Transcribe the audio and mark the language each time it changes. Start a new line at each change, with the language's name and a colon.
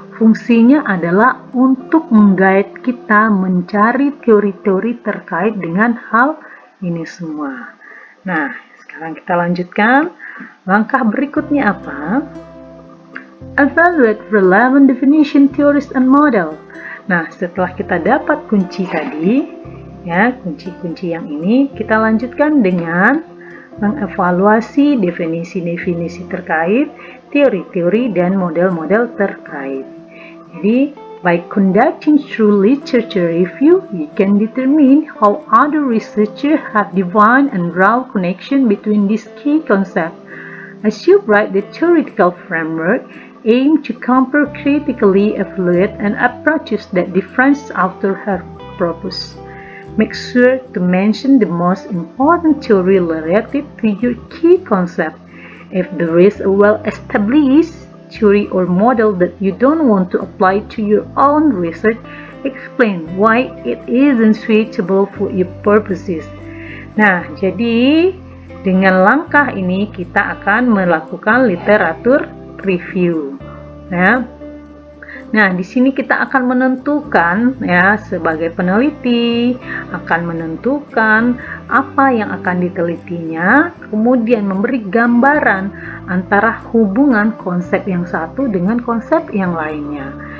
Indonesian: Fungsinya adalah untuk menggait kita mencari teori-teori terkait dengan hal ini semua. Nah, sekarang kita lanjutkan. Langkah berikutnya apa?
English: Evaluate relevant definition, theories, and model.
Indonesian: Nah, setelah kita dapat kunci tadi, ya, kunci-kunci yang ini, kita lanjutkan dengan mengevaluasi definisi-definisi terkait, teori-teori, dan model-model terkait. Jadi,
English: By conducting true literature review, you can determine how other researchers have defined and draw connection between these key concepts. As you write the theoretical framework, aim to compare critically, evaluate, and approaches that different authors have proposed. Make sure to mention the most important theory related to your key concept. If there is a well-established theory or model that you don't want to apply to your own research, explain why it isn't suitable for your purposes.
Indonesian: Nah, jadi dengan langkah ini kita akan melakukan literatur review. Nah, di sini kita akan menentukan ya sebagai peneliti akan menentukan apa yang akan ditelitinya, kemudian memberi gambaran antara hubungan konsep yang satu dengan konsep yang lainnya.